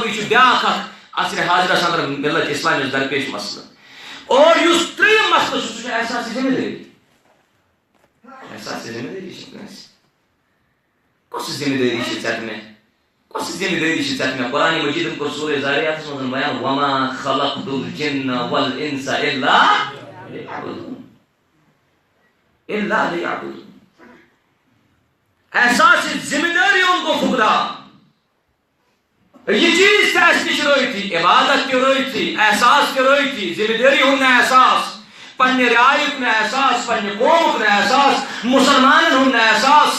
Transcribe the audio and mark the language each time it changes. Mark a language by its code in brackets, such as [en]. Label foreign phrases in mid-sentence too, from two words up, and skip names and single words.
[ks] یہ چھُ بیٛاکھ اکھ عصرِ حاضرس اندر ملت اسلامس درپیش مسلہٕ. اور یُس ترٛیٚیِم مسلہٕ چھُ سُہ چھُ احساسِ ذمہٕ دٲری. احساسِ ذمہٕ دٲری چھِ کٲنٛسہِ. کۄس ذمہٕ دٲری چھِ ژےٚ مےٚ کۄس ذمہٕ دٲری چھِ ژےٚ مےٚ. قرآنِ مجیٖدن کوٚر سورہ ذاریاتس منٛز بیان [ar] وما خلقت الجن والانس الا ليعبدون. [ks] احساسِ ذمہٕ دٲری ہُنٛد گوٚو فقدان. یہ چیز تہِ اَسہِ نِش رٲیتھی عبادت تہِ رٲیتھی احساس تہِ رٲیتھی ذمہٕ دٲری ہُنٛد نہٕ احساس پننہِ رعایُک نہٕ احساس پننہِ قومُک نہٕ احساس مسلمانن ہُنٛد نہٕ احساس.